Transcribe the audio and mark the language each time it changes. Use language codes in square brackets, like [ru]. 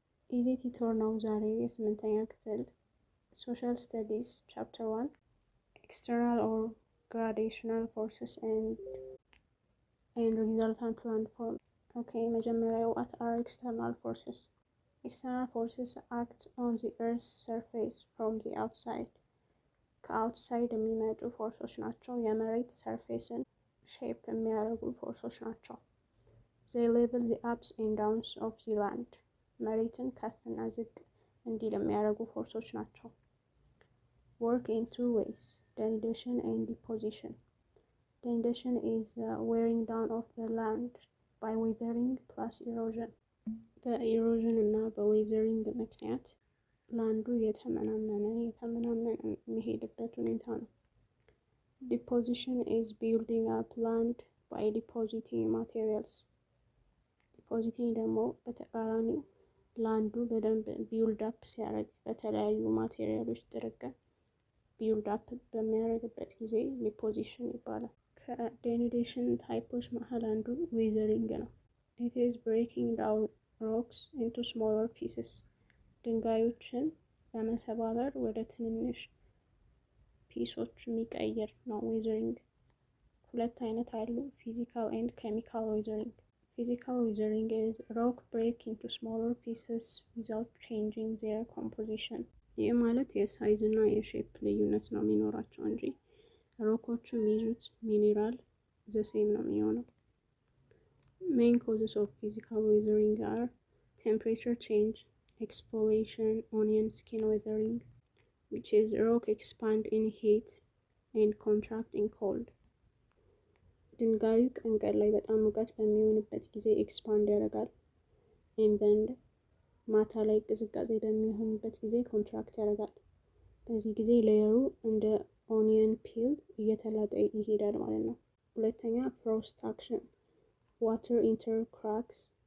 [am] ኢዚ ቲቶር ነው። ዛሬ የስምንተኛ ክፍል [en] ሶሻል ስታዲስ ቻፕተር 1 ኤክስተርናል ኦር ግራዴሽናል ፎርስስ ኤንድ ሪዛልታንት ላንድፎርም። ኦኬ፣ መጀመሪያ what are external forces? External forces act on the earth's surface from the outside. [am] ከአውትሳይድ የሚመጡ ፎርሶች ናቸው። የመሬት ሰርፌስን ሼፕ የሚያደርጉ ፎርሶች ናቸው። [en] They level the ups and downs of the land. [am] መሬትን ከፍ እና ዝቅ እንዲል የሚያደርጉ ፎርሶች ናቸው። [en] Work in two ways, denudation and deposition. Denudation is wearing down of the land by weathering plus erosion. [am] በኢሮዥን እና በዌዘሪንግ ምክንያት ላንዱ የተመናመነ የሚሄድበት ሁኔታ ነው። [en] Deposition is building up land by depositing materials. [am] ዲፖዚቲንግ ደግሞ በተቃራኒው ላንዱ በደንብ ቢውልድ አፕ ሲያደርግ በተለያዩ ማቴሪያሎች ጥርቅም ቢውልድ አፕ በሚያደርግበት ጊዜ ዲፖዚሽን ይባላል። ከዴኑዴሽን ታይፖች መሀል አንዱ ዌዘሪንግ ነው። [en] It is breaking down rocks into smaller pieces. [am] ድንጋዮችን በመሰባበር ወደ ትንንሽ ፒሶች የሚቀይር ነው ዌዘሪንግ። ሁለት አይነት አሉ፣ [en] ፊዚካል ኤንድ ኬሚካል ዌዘሪንግ። Physical weathering is rock break into smaller pieces without changing their composition. [am] ይህ ማለት የሳይዝ እና የሼፕ ልዩነት ነው የሚኖራቸው እንጂ ሮኮቹ የሚይዙት ሚኒራል ዘሴም ነው የሚሆነው። [en] Main causes of physical weathering are temperature change, exfoliation, onion skin weathering, which is rock expand in heat and contract in cold. [am] ድንጋዩ ቀን ላይ በጣም ሙቀት በሚሆንበት ጊዜ ኤክስፓንድ ያደርጋል። ኤንድ ማታ ላይ ቅዝቃዜ በሚሆንበት ጊዜ ኮንትራክት ያደርጋል። በዚህ ጊዜ ሌየሩ እንደ ኦኒየን ፒል እየተላጠ ይሄዳል ማለት ነው። ሁለተኛ ፍሮስት አክሽን፣ ዋተር ኢንተር ክራክስ፣